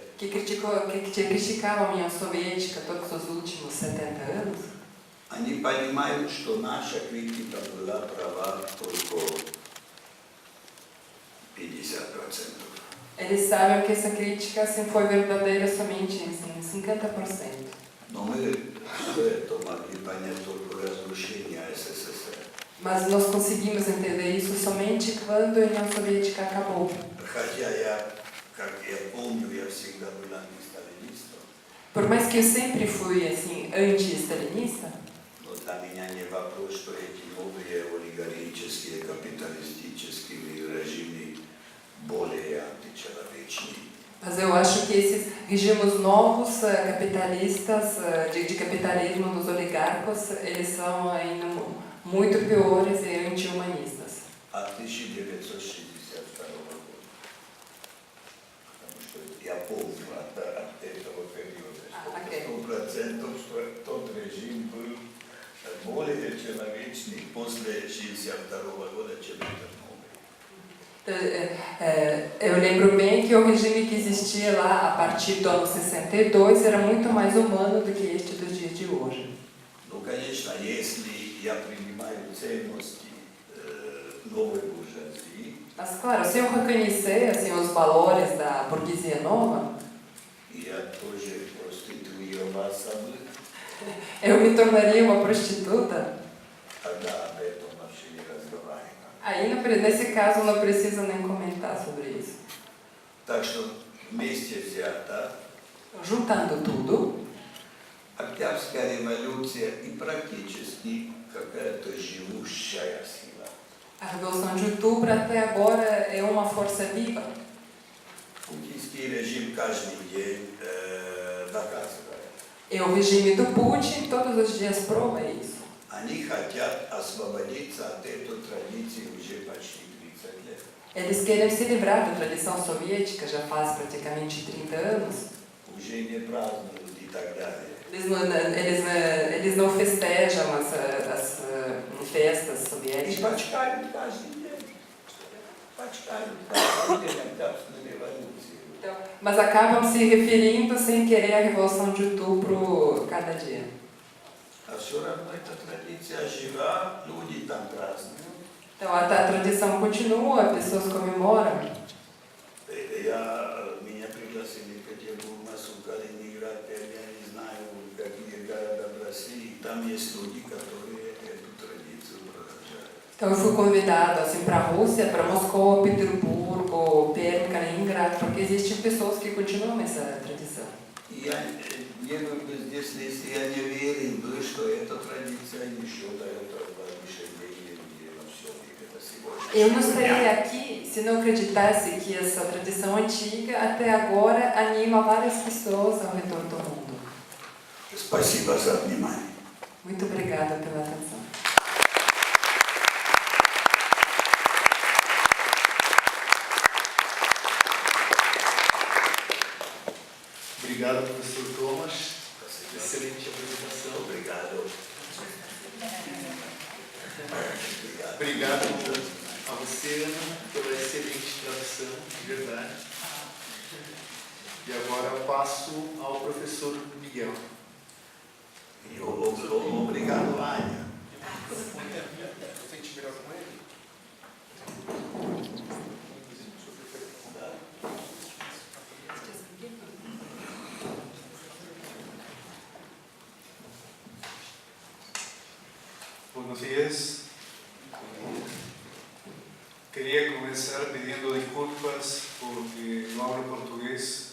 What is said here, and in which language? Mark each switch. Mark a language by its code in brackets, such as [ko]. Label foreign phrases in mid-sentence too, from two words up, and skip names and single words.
[pt] que criticavam a União Soviética todos os últimos 70 anos, [ru] они понимают, что наша критика была права только 50%. [pt] eles sabem que essa crítica assim, foi verdadeira somente em 50%. [ru] Но мы что это могли понять только разрушение СССР. [pt] Mas nós conseguimos entender isso somente quando a União Soviética acabou. [ru] Хотя я, как я помню, я всегда был антисталинистом, [pt] Por mais que eu sempre fui assim anti-stalinista, [ru] но для меня не вопрос, что эти новые олигархические, капиталистические режимы более античеловечные. [pt] mas eu acho que esses regimes novos capitalistas, de capitalismo dos oligarcos, eles são ainda muito piores e anti-humanistas. [ru] От 1962 года. Потому что я помню от этого периода, что 100%, что тот режим был более человечный после 1962 года, чем этот новый. [pt] Eu lembro bem que o regime que existia lá a partir do ano 62 era muito mais humano do que este dos dias de hoje. [ru] Ну, конечно, если я принимаю ценности новой буржуазии, [pt] Mas, claro, se eu reconhecer assim, os valores da burguesia nova, [ru] я тоже проституировался бы, [pt] eu me tornaria uma prostituta. [ru] тогда об этом вообще не разговариваем. [pt] Aí, nesse caso, não precisa nem comentar sobre isso. [ru] Так что вместе взято, [pt] Juntando tudo, [ru] Октябрьская революция и практически какая-то живущая сила. [pt] a Revolução de Outubro até agora é uma força viva. [ru] Путинский режим каждый день доказывает. [pt] E o regime do Putin todos os dias prova isso. [ru] Они хотят освободиться от этой традиции уже почти 30 лет. [pt] Eles querem se livrar da tradição soviética já faz praticamente 30 anos. [ru] Уже не празднуют и так далее. [pt] Eles não festejam as festas [ru] И [pt] soviéticas. [ru] почитают каждый день. Почитают каждый день Октябрьскую революцию. [pt] Então, mas acabam se referindo sem querer à Revolução de Outubro cada dia. [ru] А все равно эта традиция жива, люди там празднуют. [pt] Então a tradição continua, pessoas comemoram. [ru] Меня пригласили в Петербург, Москву, Калининград, я не знаю, какие города в России. Там есть люди, которые эту традицию продолжают. [pt] Então eu fui convidado assim para a Rússia, para Moscou, Petersburgo, Perm, Kaliningrad, porque existem pessoas que continuam essa tradição. [ru] И я не был бы здесь, если я не верил бы, что эта традиция еще дает воодушевление людей во всем мире до сегодня. [pt] Eu não estaria aqui se não acreditasse que essa tradição antiga até agora anima várias pessoas ao redor do mundo. [ru] Спасибо за внимание. [pt] Muito obrigada pela atenção. Obrigado, professor Thomas. Excelente apresentação. Obrigado. Obrigado a você, Ana, pela excelente tradução, de verdade. E agora eu passo ao professor Miguel. E obrigado, Ania. Sente melhor com ele? [es] Buenos días. Quería comenzar pidiendo disculpas porque no hablo portugués.